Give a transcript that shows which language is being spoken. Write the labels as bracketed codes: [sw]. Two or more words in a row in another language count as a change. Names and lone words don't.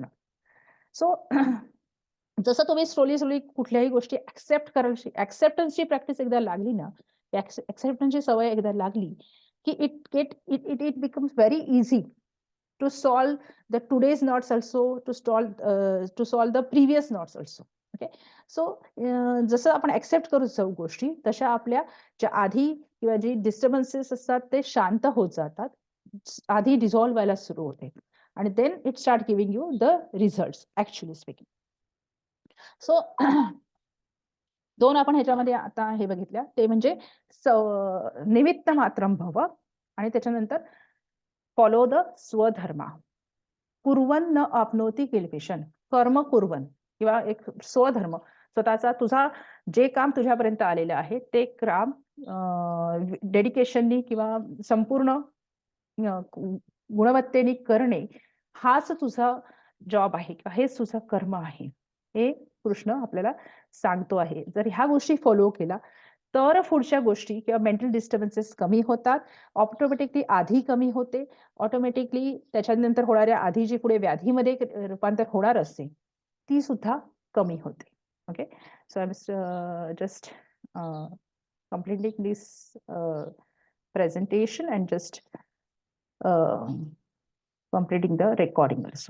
[mr] सो जसं तुम्ही स्लोली कुठल्याही गोष्टी ऍक्सेप्ट करायची, ऍक्सेप्टन्सची प्रॅक्टिस एकदा लागली ना, ऍक्सेप्टन्सची सवय एकदा लागली की [en] it becomes very easy to solve the today's knots also, to solve the previous knots also. [mr] ओके, सो जसं आपण ऍक्सेप्ट करू जाऊ गोष्टी तशा आपल्या ज्या आधी किंवा जे डिस्टर्बन्सेस असतात ते शांत होत जातात, आधी डिझॉल्व्ह व्हायला सुरू होते आणि [en] then it start giving you the results actually speaking. [mr] सो दोन आपण ह्याच्यामध्ये आता हे बघितल्या, ते म्हणजे [sa] निमित्त मात्रम भव [mr] आणि त्याच्यानंतर [en] follow the swadharma. [sa] कुर्वन न आपनोती किल्बिषण. [mr] कर्म कुर्वन किंवा एक स्वधर्म, स्वतःचा तुझा जे काम तुझ्यापर्यंत आलेलं आहे ते काम डेडिकेशननी किंवा संपूर्ण गुणवत्तेने करणे, हाच तुझा जॉब आहे किंवा हेच तुझं कर्म आहे, हे कृष्ण आपल्याला सांगतो आहे. जर ह्या गोष्टी फॉलो केला तर पुढच्या गोष्टी किंवा [en] mental disturbances [mr] कमी होतात, ऑटोमॅटिकली आधी कमी होते, ऑटोमॅटिकली त्याच्यानंतर होणाऱ्या आधी जी पुढे व्याधीमध्ये रूपांतर होणार असते ती सुद्धा कमी होते. ओके, [en] so I am just completing this presentation and just completing the recording also.